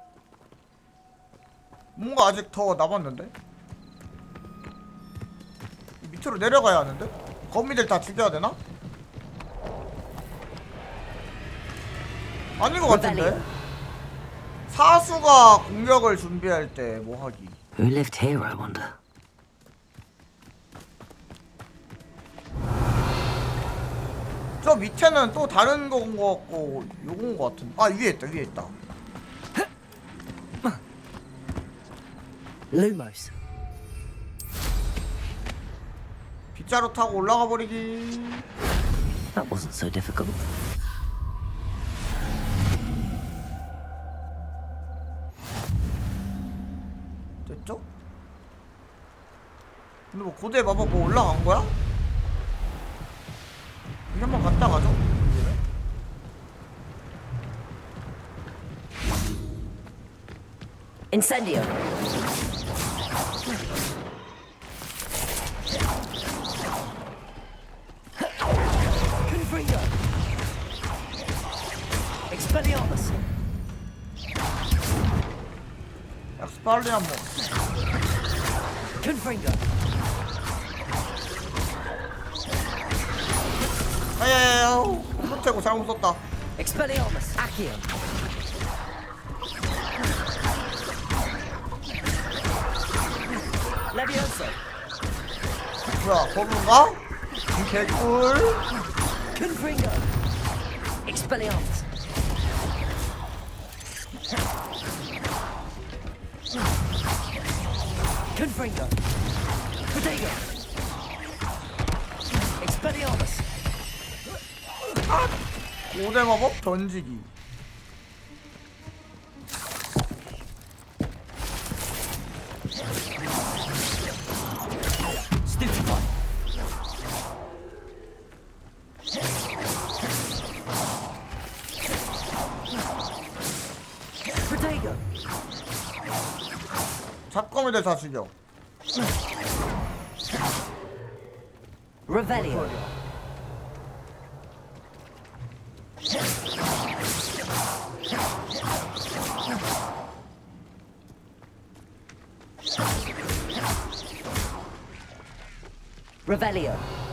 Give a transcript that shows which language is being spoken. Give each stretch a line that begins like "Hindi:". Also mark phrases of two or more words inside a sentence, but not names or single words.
Korean: 뭔가 아직 더 남았는데? 밑으로 내려가야 하는데? 거미들 다 죽여야 되나? 아닌 것 같은데? 사수가 공격을 준비할 때 뭐 하기?
English: Who lived here, I wonder?
Korean: 저 밑에는 또 다른 거인 것 같고 요건 것 같은데. 아, 위에 있다, 위에 있다.
English: Lumos.
Korean: 빗자루 타고 올라가 버리기.
English: That wasn't so difficult.
Korean: 됐죠? 근데 뭐 고대 마법 뭐 올라간 거야? 이게 한번 갔다 가죠?
English: Incendio. Confringo. Expelliarmus. 엑스팔리아모스. Confringo.
Korean: 아야야야, 못하고 잘못 썼다.
English: Expelliarmus. Accio. Levioso.
Korean: 뭐야, 버블인가? 개꿀.
English: Confringo. Expelliarmus. Confringo. Potato. Expelliarmus.
Korean: 고대 마법 던지기.
English: Stupefy. Potato.
Korean: 잡거미들 다 죽여.
English: Revelio. Revelio.